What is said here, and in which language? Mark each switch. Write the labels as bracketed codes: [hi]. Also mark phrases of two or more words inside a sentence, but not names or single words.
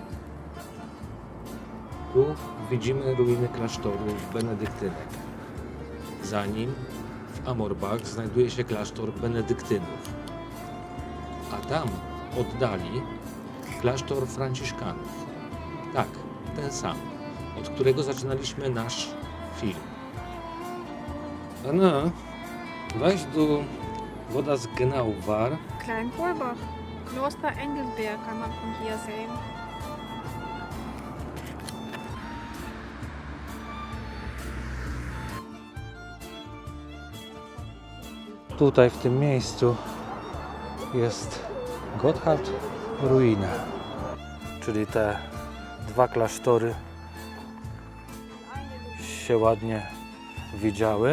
[pl] Tu widzimy ruiny klasztoru benedyktynek. Za nim w Amorbach znajduje się klasztor benedyktynów. A tam w oddali klasztor franciszkanów. Tak, ten sam, od którego zaczynaliśmy nasz film. [de] Anna, weißt du, wo das genau war? Kleinkohlbach. Kloster Engelberg kann man von hier sehen. [pl] Tutaj w tym miejscu jest Gotthardruine, czyli te dwa klasztory się ładnie widziały.